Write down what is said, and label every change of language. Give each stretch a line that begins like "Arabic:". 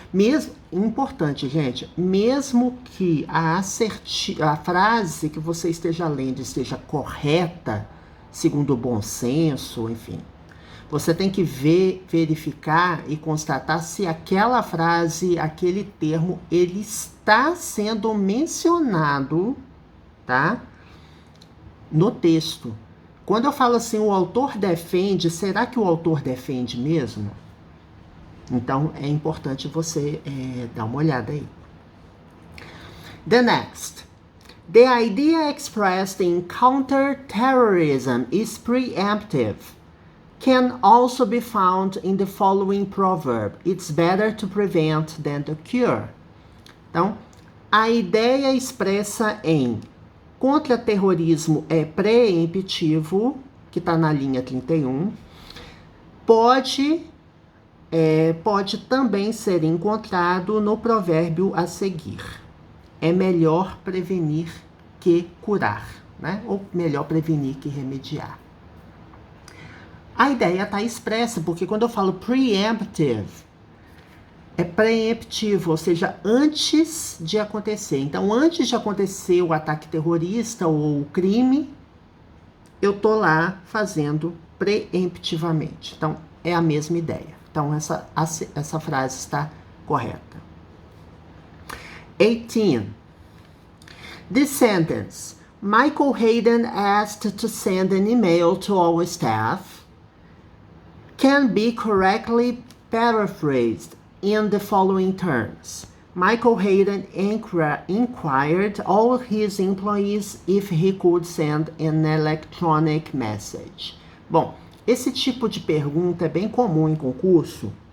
Portuguese: Mesmo, importante, gente, mesmo que a frase que você esteja lendo esteja correta, segundo o bom senso, enfim, você tem que verificar e constatar se aquela frase, aquele termo, ele está sendo mencionado, tá? No texto. Quando eu falo assim, o autor defende, será que o autor defende mesmo? Então, é importante você dar uma olhada aí.
English: The next. The idea expressed in counterterrorism is preemptive. Can also be found in the following proverb. It's better to prevent than to cure.
Portuguese: Então, a ideia expressa em contra-terrorismo é preemptivo, que está na linha 31. Pode também ser encontrado no provérbio a seguir. É melhor prevenir que curar, né? Ou melhor prevenir que remediar. A ideia está expressa, porque quando eu falo preemptive, é preemptivo, ou seja, antes de acontecer. Então, antes de acontecer o ataque terrorista ou o crime, eu tô lá fazendo preemptivamente. Então, é a mesma ideia. Então, essa frase está correta.
English: 18. This sentence. Michael Hayden asked to send an email to all staff. Can be correctly paraphrased in the following terms. Michael Hayden inquired all his employees if he could send an electronic message.
Portuguese: Bom, esse tipo de pergunta é bem comum em concurso.